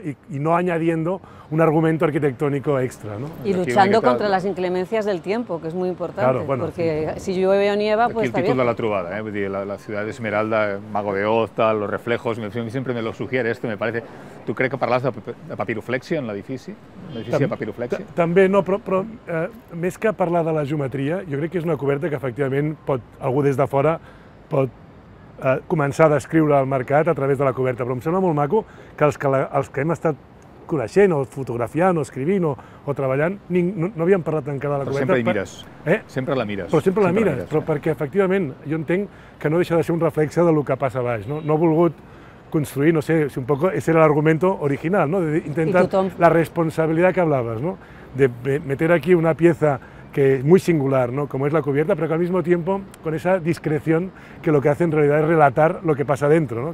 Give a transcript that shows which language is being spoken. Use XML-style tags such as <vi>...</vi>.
<es>Y no añadiendo un argumento arquitectónico extra, ¿no? Y luchando contra las inclemencias del tiempo, que es muy importante, claro, bueno, porque si llueve o nieva, pues está bien. Aquí el títol de la trobada, la ciudad de Esmeralda, Mago de Oz, los reflejos, siempre me lo sugiere esto, me parece.</es> <ca>Tu crec que parles de papiroflexia en l'edifici? L'edifici de papiroflexia? També, no, però més que parlar de la geometria, jo crec que és una coberta que efectivament algú des de fora pot començar a descriure el mercat a través de la coberta, però em sembla molt maco que els que hem estat coneixent o fotografiant o escrivint o treballant no havíem parlat encara de la coberta. Però sempre hi mires, sempre la mires. Però sempre la mires, però perquè efectivament jo entenc que no deixa de ser un reflexe del que passa a baix.</ca> <es>No he volgut construir, no sé, si un poco ese era el argumento original, ¿no? De intentar la responsabilidad que hablabas, ¿no? De meter aquí una pieza que es muy singular, ¿no? Como es la cubierta, pero que al mismo tiempo con esa discreción que lo que hace en realidad es relatar lo que pasa dentro, ¿no?</es>